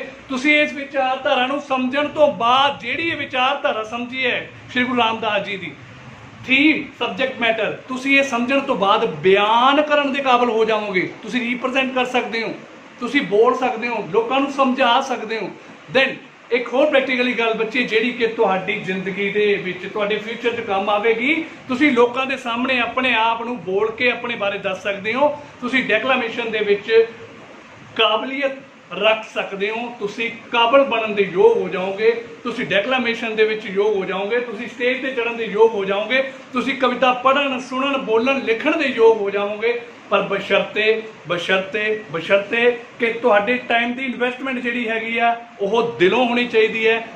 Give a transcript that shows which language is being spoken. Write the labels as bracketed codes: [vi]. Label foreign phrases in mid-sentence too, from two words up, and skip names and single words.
[pa] ਤੁਸੀਂ ਇਸ ਵਿਚਾਰਧਾਰਾ ਨੂੰ ਸਮਝਣ ਤੋਂ ਬਾਅਦ, ਜਿਹੜੀ ਇਹ ਵਿਚਾਰਧਾਰਾ ਸਮਝੀ ਹੈ ਸ਼੍ਰੀ ਗੁਰੂ ਰਾਮਦਾਸ ਜੀ ਦੀ, ਥੀਮ, [en] subject matter, [pa] ਤੁਸੀਂ ਇਹ ਸਮਝਣ ਤੋਂ ਬਾਅਦ ਬਿਆਨ ਕਰਨ ਦੇ ਕਾਬਿਲ ਹੋ ਜਾਵੋਗੇ। ਤੁਸੀਂ ਰਿਪਰੈਜ਼ੈਂਟ ਕਰ ਸਕਦੇ ਹੋ, ਤੁਸੀਂ ਬੋਲ ਸਕਦੇ ਹੋ, ਲੋਕਾਂ ਨੂੰ ਸਮਝਾ ਸਕਦੇ ਹੋ। ਦੈਨ ਇੱਕ ਹੋਰ ਪ੍ਰੈਕਟੀਕਲੀ ਗੱਲ ਬੱਚੇ ਜਿਹੜੀ ਕਿ ਤੁਹਾਡੀ ਜ਼ਿੰਦਗੀ ਦੇ ਵਿੱਚ ਤੁਹਾਡੇ ਫਿਊਚਰ ਚ ਕੰਮ ਆਵੇਗੀ। ਤੁਸੀਂ ਲੋਕਾਂ ਦੇ ਸਾਹਮਣੇ ਆਪਣੇ ਆਪ ਨੂੰ ਬੋਲ ਕੇ ਆਪਣੇ ਬਾਰੇ ਦੱਸ ਸਕਦੇ ਹੋ। ਤੁਸੀਂ ਡੈਕਲਾਮੇਸ਼ਨ ਦੇ ਵਿੱਚ ਕਾਬਲੀਅਤ ਰੱਖ ਸਕਦੇ ਹੋ, ਤੁਸੀਂ ਕਾਬਲ ਬਣਨ ਕੇ ਯੋਗ ਹੋ ਜਾਓਗੇ, ਤੁਸੀਂ ਡੈਕਲਾਮੇਸ਼ਨ ਦੇ ਵਿੱਚ ਯੋਗ ਹੋ ਜਾਓਗੇ, ਤੁਸੀਂ ਸਟੇਜ ਤੇ ਚੜ੍ਹਨ ਕੇ ਯੋਗ ਹੋ ਜਾਓਗੇ, ਤੁਸੀਂ ਕਵਿਤਾ ਪੜ੍ਹਨ ਸੁਣਨ ਬੋਲਣ ਲਿਖਣ ਕੇ ਯੋਗ ਹੋ ਜਾਓਗੇ। ਪਰ ਬਸ਼ਰਤੇ ਬਸ਼ਰਤੇ ਬਸ਼ਰਤੇ ਕਿ ਤੁਹਾਡੇ ਟਾਈਮ ਕੀ ਇਨਵੈਸਟਮੈਂਟ ਜਿਹੜੀ ਹੈਗੀ ਆ ਓਹ ਦਿਲੋਂ ਹੋਣੀ ਚਾਹੀਦੀ ਹੈ।